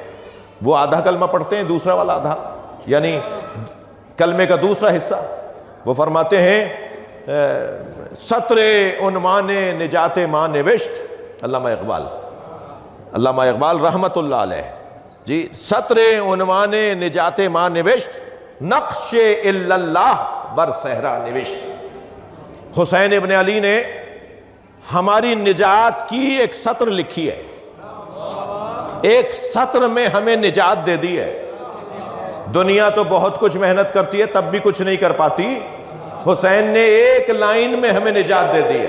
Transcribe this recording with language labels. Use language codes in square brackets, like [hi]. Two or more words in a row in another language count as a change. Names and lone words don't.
[ur] وہ آدھا کلمہ پڑھتے ہیں، دوسرا والا آدھا، یعنی کلمے کا دوسرا حصہ. وہ فرماتے ہیں [fa] سطر عنوان نجات ماں نوشت. [ur] علامہ اقبال رحمت اللہ علیہ جی، [fa] سطر عنوان نجات ماں نوشت، نقش الا اللہ بر صحرا نوشت. [ur] حسین ابن علی نے ہماری نجات کی ایک سطر لکھی ہے، ایک سطر میں ہمیں نجات دے دی ہے. دنیا تو بہت کچھ محنت کرتی ہے تب بھی کچھ نہیں کر پاتی، حسین نے ایک لائن میں ہمیں نجات دے دی ہے.